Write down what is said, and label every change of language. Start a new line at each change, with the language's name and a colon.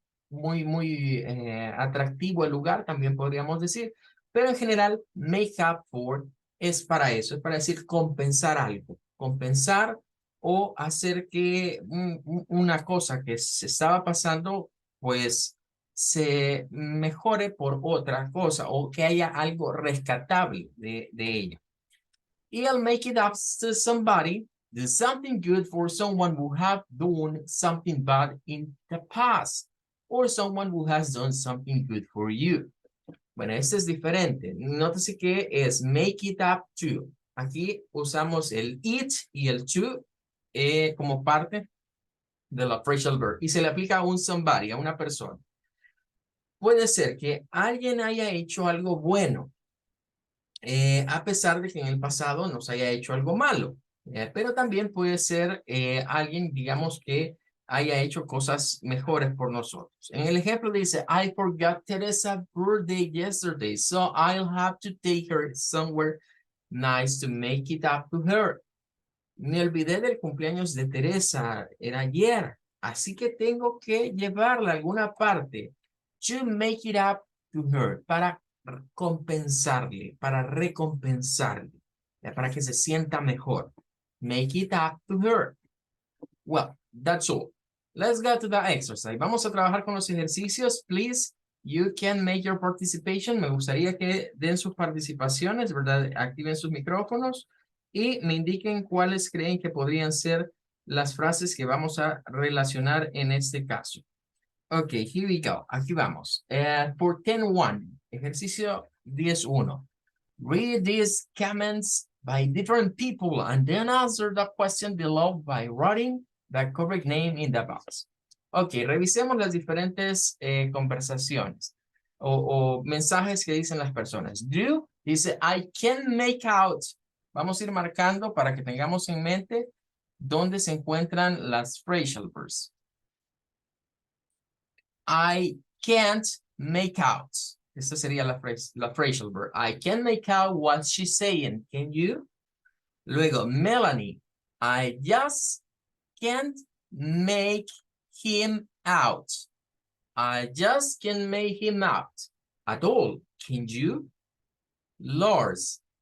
Spanish: muy atractivo el lugar, también podríamos decir, pero en general,
English: make up for
Spanish: es para eso, es para decir compensar algo, compensar o hacer que una cosa que se estaba pasando, pues se mejore por otra cosa o que haya algo rescatable de ella.
English: I'll make it up to somebody, do something good for someone who have done something bad in the past, or someone who has done something good for you.
Spanish: Bueno, este es diferente. Nótese que es
English: make it up to.
Spanish: Aquí usamos el it y el to como parte de la phrasal verb y se le aplica a un somebody, a una persona. Puede ser que alguien haya hecho algo bueno, a pesar de que en el pasado nos haya hecho algo malo. Pero también puede ser alguien, digamos, que haya hecho cosas mejores por nosotros. En el ejemplo dice,
English: I forgot Teresa's birthday yesterday, so I'll have to take her somewhere nice to make it up to her.
Spanish: Me olvidé del cumpleaños de Teresa, era ayer, así que tengo que llevarla a alguna parte
English: to make it up to her,
Spanish: para compensarle, para recompensarle, para que se sienta mejor.
English: Make it up to her. Well, that's all. Let's go to the exercise.
Spanish: Vamos a trabajar con los ejercicios.
English: Please, you can make your participation.
Spanish: Me gustaría que den sus participaciones, ¿verdad? Activen sus micrófonos y me indiquen cuáles creen que podrían ser las frases que vamos a relacionar en este caso.
English: Ok, here we go.
Spanish: Aquí vamos.
English: For 10.1, ejercicio 10.1. Read these comments by different people and then answer the question below by writing the correct name in the box.
Spanish: Ok, revisemos las diferentes conversaciones o mensajes que dicen las personas. Do dice,
English: I can make out.
Spanish: Vamos a ir marcando para que tengamos en mente dónde se encuentran las phrasal verbs.
English: I can't make out.
Spanish: Esta sería la phrasal verb.
English: I can't make out what she's saying. Can you? Luego, Melanie. I just can't make him out. I just can't make him out at all. Can you? Lars.